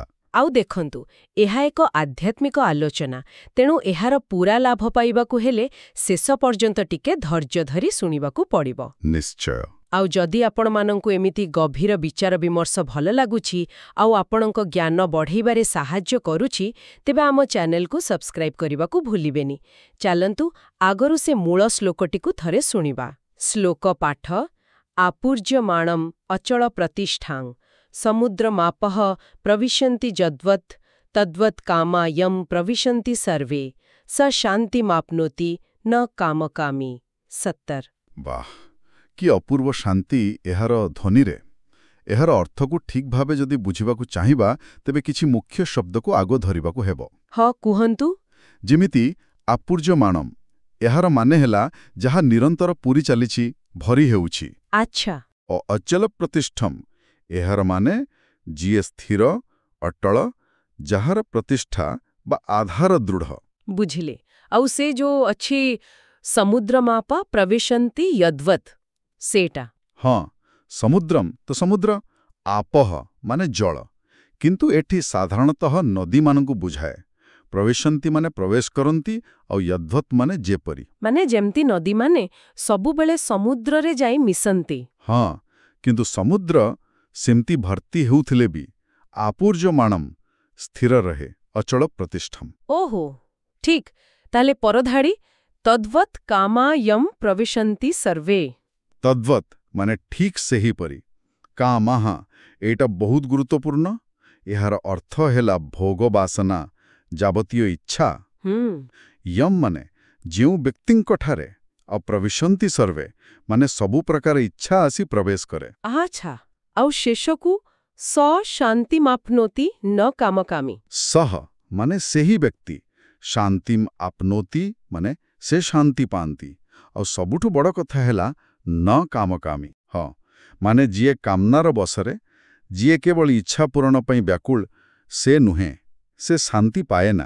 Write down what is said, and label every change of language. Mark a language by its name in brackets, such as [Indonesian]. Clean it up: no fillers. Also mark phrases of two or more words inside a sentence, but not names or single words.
[Odia] ଆଉ ଦେଖନ୍ତୁ ଏହା ଏକ ଆଧ୍ୟାତ୍ମିକ ଆଲୋଚନା ତେଣୁ ଏହାର ପୂରା ଲାଭ ପାଇବାକୁ ହେଲେ ଶେଷ ପର୍ଯ୍ୟନ୍ତ ଟିକେ ଧୈର୍ଯ୍ୟ ଧରି ଶୁଣିବାକୁ ପଡ଼ିବ। निश्चय ଆଉ ଯଦି ଆପଣ ମାନଙ୍କୁ ଏମିତି ଗଭୀର ବିଚାର ବିମର୍ଶ ଭଲ ଲାଗୁଛି ଆଉ ଆପଣଙ୍କ ଜ୍ଞାନ ବଢ଼ାଇବାରେ ସାହାଯ୍ୟ କରୁଛି ତେବେ ଆମ ଚ୍ୟାନେଲ କୁ ସବସ୍କ୍ରାଇବ କରିବାକୁ ଭୁଲିବେନି। ଚାଲନ୍ତୁ ଆଗରୁ ସେ ମୂଳ ଶ୍ଲୋକଟିକୁ ଥରେ ଶୁଣିବା। ଶ୍ଲୋକ ପାଠ [Sanskrit] आपूर्यमाणम अचल प्रतिष्ठां समुद्रमापः प्रविशन्ति जद्वत् तद्वत् कामा यं प्रविशन्ति सर्वे स शान्तिमाप्नोति न कामकामी। [Odia] 70 ବାଃ କି ଅପୂର୍ବ ଶାନ୍ତି ଏହାର ଧ୍ୱନିରେ। ଏହାର ଅର୍ଥକୁ ଠିକ ଭାବେ ଯଦି ବୁଝିବାକୁ ଚାହିଁବା ତେବେ କିଛି ମୁଖ୍ୟ ଶବ୍ଦକୁ ଆଗେ ଧରିବାକୁ ହେବ। ହଁ କୁହନ୍ତୁ ଯେମିତି ଆପୂର୍ଯ୍ୟମାଣମ ଏହାର ମାନେ ହେଲା ଯାହା ନିରନ୍ତର ପୂରି ଚାଲିଛି ଭରି ହେଉଛି। अच्छा [Sanskrit] अचल प्रतिष्ठम [Odia] ଏହାର ମାନେ ଯିଏ ସ୍ଥିର ଅଟଳ ଯାହାର ପ୍ରତିଷ୍ଠା ବା ଆଧାର ଦୃଢ଼। ବୁଝିଲେ ଆଉ ସେ ଯୋ ଅଛି [Sanskrit] समुद्रमाप प्रविशन्ति यद्वत् [Odia] सेटा। ହଁ ସମୁଦ୍ରମ ତୋ ସମୁଦ୍ର ଆପହ ମାନେ ଜଳ କିନ୍ତୁ ଏଠି ସାଧାରଣତଃ ନଦୀ ମାନଙ୍କୁ ବୁଝାଏ। ପ୍ରବେଶନ୍ତି ମାନେ ପ୍ରବେଶ କରନ୍ତି ଔର ଯଦ୍ୱତ୍ ମାନେ ଯେପରି ମାନେ ଯେମିତି ନଦୀ ମାନେ ସବୁ ବେଳେ ସମୁଦ୍ର ରେ ଯାଇ ମିଶନ୍ତି। ହଁ କିନ୍ତୁ ସମୁଦ୍ର ସେମିତି ଭର୍ତ୍ତି ହେଉଥିଲେ ଭି ଆପୂର୍ଯ୍ୟମାଣମ ସ୍ଥିର ରହେ [Sanskrit] अचल प्रतिष्ठम। [Odia] ଓହୋ ଠିକ ତା'ଲେ ପରଧାଡ଼ି [Sanskrit] तद्वत् कामा यम प्रविशन्ति सर्वे। [Odia] ତଦ୍ୱତ୍ ମାନେ ଠିକ ସେ ହି ପରି କାମାହା ଏଟା ବହୁତ ଗୁରୁତ୍ୱପୂର୍ଣ୍ଣ। ଏହାର ଅର୍ଥ ହେଲା ଭୋଗ ବାସନା ଯାବତୀୟ ଇଚ୍ଛା। ଯମ ମାନେ ଯେଉଁ ବ୍ୟକ୍ତିଙ୍କଠାରେ [Sanskrit] अप्रविशन्ति सर्वे [Odia] ମାନେ ସବୁ ପ୍ରକାର ଇଚ୍ଛା ଆସି ପ୍ରବେଶ କରେ। ଅଚ୍ଛା ଆଉ ଶେଷକୁ [Sanskrit] स शान्तिमाप्नोति न कामकामी। [Odia] ସହ ମାନେ ସେହି ବ୍ୟକ୍ତି [Sanskrit] शांतिम आपनोति [Odia] ମାନେ ସେ ଶାନ୍ତି ପାଆନ୍ତି ଔର ସବୁଠୁ ବଡ଼ କଥା ହେଲା [Sanskrit] न कामकामी। [Odia] ହଁ ମାନେ ଯିଏ କାମନାର ବଶରେ ଯିଏ କେବଳ ଇଚ୍ଛା ପୂରଣ ପାଇଁ ବ୍ୟାକୁଳ ସେ ନୁହେଁ ସେ ଶାନ୍ତି ପାଏ ନା।